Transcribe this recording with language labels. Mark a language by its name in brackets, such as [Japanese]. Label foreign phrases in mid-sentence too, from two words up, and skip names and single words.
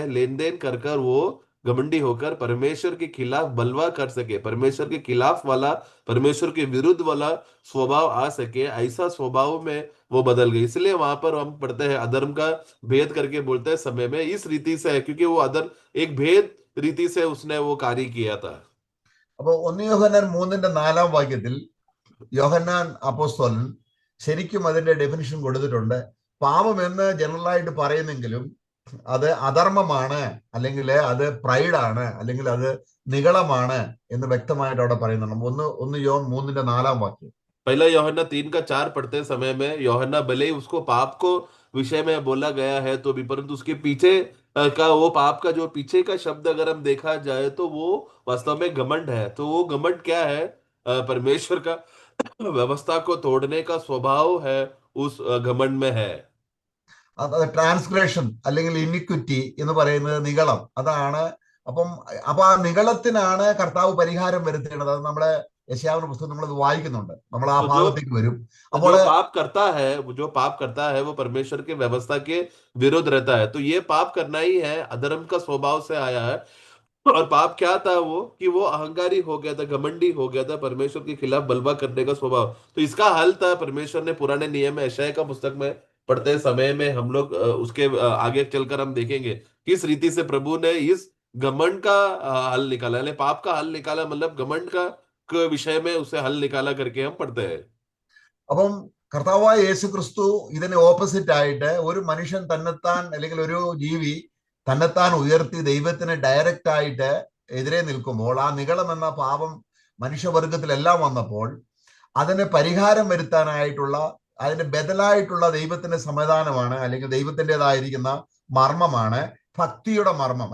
[Hindi] लेन देन कर कर वो घमंडी होकर परमेश्वर के खिलाफ बलवा कर सके, परमेश्वर के खिलाफ वाला, परमेश्वर के विरुद्ध वाला स्वभाव आ सके, ऐसा स्वभाव में वो बदल गई। इसलिए वहां पर हम पढ़ते हैं अधर्म का भेद करके बोलते हैं समय में इस रीति से है, क्योंकि वो अधर्म एक भेद रीति से उसने वो कार्य किया था। [Malayalam] അപ്പൊ 1 യോഹന്നാൻ 3:4 യോഹന്നാൻ അപ്പോസ്തലൻ ശരിക്കും അതിന്റെ ഡെഫിനിഷൻ കൊടുത്തിട്ടുണ്ട്. പാപം എന്ന് ജനറലായിട്ട് പറയുന്നെങ്കിലും അത് അധർമ്മമാണ്, അല്ലെങ്കിൽ അത് പ്രൈഡാണ്, അല്ലെങ്കിൽ അത് നിഗളമാണ് എന്ന് വ്യക്തമായിട്ട് അവിടെ പറയുന്നുണ്ട്. 1 യോഹൻ 3:4 [Hindi] पहला यूहन्ना 3:4 पढ़ते समय में यूहन्ना भले ही उसको पाप को विषय में बोला गया है, तो भी परंतु उसके पीछे का वो पाप का जो पीछे का शब्द अगर हम देखा जाए तो वो वास्तव में घमंड है। तो वो घमंड क्या है? परमेश्वर का व्यवस्था को तोड़ने का स्वभाव है, उस घमंड में है। [Malayalam] അത് ട്രാൻസ്ഗ്രഷൻ അല്ലെങ്കിൽ ഇനിക്വിറ്റി എന്ന് പറയുന്നത് നിഗളം. അതാണ്. അപ്പൊ ആ നിഗളത്തിനാണ് കർത്താവ് പരിഹാരം വരുത്തേണ്ടത്. അത് നമ്മളെ യെശയ്യാവിന്റെ പുസ്തകം നമ്മളത് വായിക്കുന്നുണ്ട്. നമ്മൾ ആ ഭാഗത്തേക്ക് വരും. അപ്പോൾ [Hindi] जो पाप करता है वो परमेश्वर के व्यवस्था के विरुद्ध रहता है। तो ये पाप करना ही है, अधर्म का स्वभाव से आया है। और पाप क्या था? वो कि वो अहंकारी हो गया था, घमंडी हो गया था, परमेश्वर के खिलाफ बलवा करने का स्वभाव। तो इसका हल था परमेश्वर ने पुराने नियम में यशायाह का पुस्तक में पढ़ते समय में हम लोग उसके आगे चलकर हम देखेंगे किस रीति से प्रभु ने इस घमंड का हल निकाला, यानी पाप का हल निकाला, मतलब घमंड का विषय में उसे हल निकाला करके हम पढ़ते हैं। [Malayalam] അപ്പം കർത്താവായ യേശു ക്രിസ്തു ഇതിന് ഓപ്പോസിറ്റ് ആയിട്ട്, ഒരു മനുഷ്യൻ തന്നെത്താൻ അല്ലെങ്കിൽ ഒരു ജീവി തന്നെത്താൻ ഉയർത്തി ദൈവത്തിന് ഡയറക്റ്റ് ആയിട്ട് എതിരെ നിൽക്കുമ്പോൾ ആ നിഗളം എന്ന പാപം മനുഷ്യവർഗത്തിലെല്ലാം വന്നപ്പോൾ അതിന് പരിഹാരം വരുത്താനായിട്ടുള്ള, അതിന് ബദലായിട്ടുള്ള ദൈവത്തിന്റെ സംവിധാനമാണ്, അല്ലെങ്കിൽ ദൈവത്തിൻ്റെതായിരിക്കുന്ന മർമ്മമാണ് ഭക്തിയുടെ മർമ്മം.